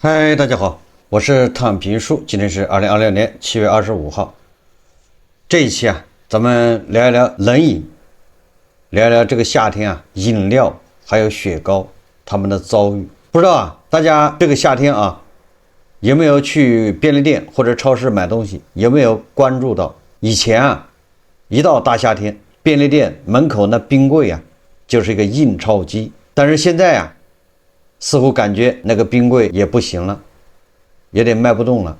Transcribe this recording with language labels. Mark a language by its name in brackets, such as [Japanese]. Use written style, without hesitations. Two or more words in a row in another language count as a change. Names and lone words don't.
[Chinese] 嗨，大家好，我是躺平叔，今天是2026年7月25号。這一期咱們聊一聊冷飲，聊一聊這個夏天飲料還有雪糕他們的遭遇。不知道大家這個夏天有沒有去便利店或者超市買東西？有沒有關注到以前一到大夏天，便利店門口那冰櫃就是一個印鈔機，但是現在似乎感覺那個冰櫃也不行了，有點賣不動了。